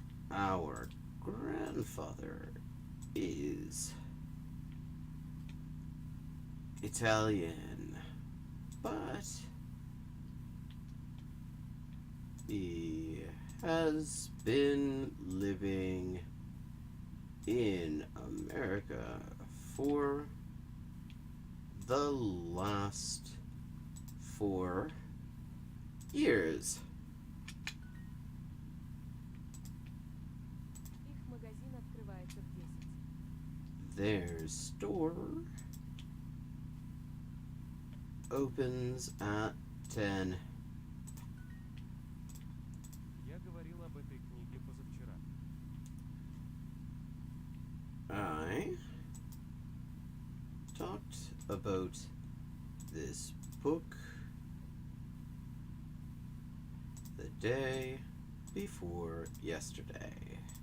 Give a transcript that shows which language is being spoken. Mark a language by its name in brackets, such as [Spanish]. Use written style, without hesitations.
[English] Our grandfather is Italian, but he has been living in America for the last 4 years. [Russian] Их магазин открывается в 10. [English] Their store opens at 10. [Russian] Я говорил об этой книге позавчера. [English] I talked about this book the day before yesterday.